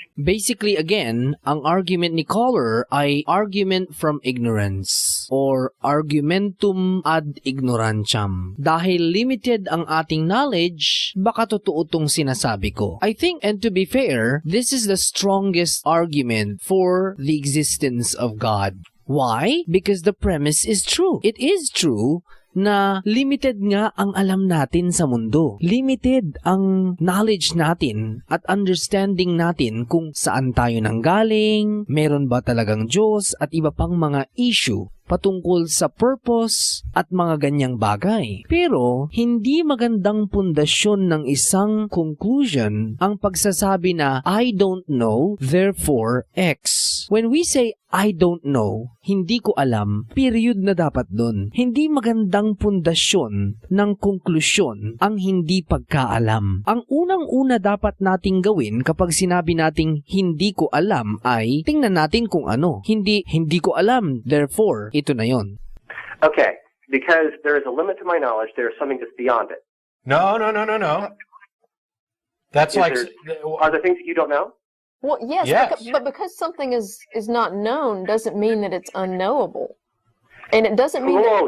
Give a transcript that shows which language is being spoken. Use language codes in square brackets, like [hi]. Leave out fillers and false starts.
[tl] Basically, again, ang argument ni caller ay argument from ignorance or argumentum ad ignorantiam. Dahil limited ang ating knowledge, baka totoo tong sinasabi ko. [en] I think, and to be fair, this is the strongest argument for the existence of God. Why? Because the premise is true. [tl] It is true na limited nga ang alam natin sa mundo. Limited ang knowledge natin at understanding natin kung saan tayo nanggaling, meron ba talagang Diyos at iba pang mga issue patungkol sa purpose at mga ganyang bagay. Pero, hindi magandang pundasyon ng isang conclusion ang pagsasabi na [en] I don't know, therefore X. When we say I don't know, [tl] hindi ko alam, period na dapat dun. Hindi magandang pundasyon ng konklusyon ang hindi pagkaalam. Ang unang-una dapat nating gawin kapag sinabi nating hindi ko alam ay tingnan natin kung ano. Hindi ko alam, therefore, ito na yon. [en] Okay, because there is a limit to my knowledge, there is something just beyond it. No. That's are there things that you don't know? Well, yes. But because something is not known doesn't mean that it's unknowable, and it doesn't mean